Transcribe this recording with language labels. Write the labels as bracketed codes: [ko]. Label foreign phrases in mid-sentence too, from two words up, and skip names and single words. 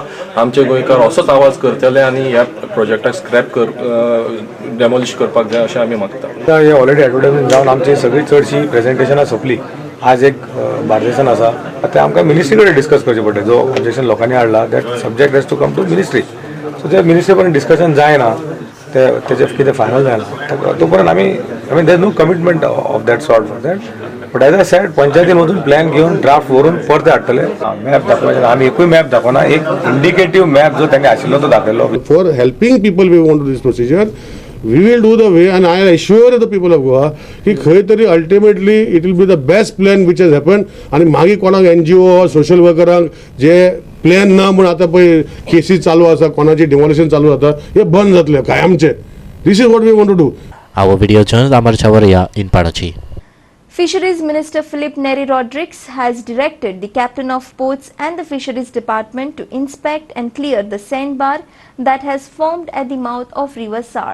[kok] आमचे गोंयकार असोच आवाज करतले आनी ह्या प्रोजेक्टाक [en] scrap demolish [kok] करपाक जाय अशें आमी मागता. हे [en] already advertisement [kok] जावन आमची सगळी चडशी प्रेजेंटेशनां सोंपली. आज एक बार्देसान आसा आतां आमकां मिनिस्ट्री कडेन डिस्कस करचें पडलें. जो ऑब्जेक्शन लोकांनी हाडला [en] that subject has to come to ministry. [kok] सो त्या मिनिस्ट्री पर्यंत डिस्कशन जायना तेजें कितें फायनल जायना तो पर्यंत आमी [en] there no commitment of that sort for that. but as I said [kok] पंचायती मधून प्लॅन घेवन ड्राफ्ट व्हरून परते हाडटले. मॅप दाखोवपाचे आमी एकूय मॅप दाखोवना. एक [en] indicative map [kok] जो तांणे आशिल्लो तो दाखयलो. [en] For helping people we want to do this procedure, we will do the way, and I assure the people of Goa [kok] की खंय तरी [en] ultimately it will be the best plan which has happened. [kok] आणि मागीर कोणाक NGO [en] social workers [kok] जे प्लॅन ना म्हूण आतां पळय केसीस चालू आसा, कोणाची डिमोलिशन चालू जाता, हे बंद जातले कायमचे. [en] This is what we want to do. Our video journalist Amar Chavaria in Panaji. Fisheries Minister Philip Neri Rodrigues has directed the Captain of Ports and the Fisheries Department to inspect and clear the sandbar that has formed at the mouth of River Sar.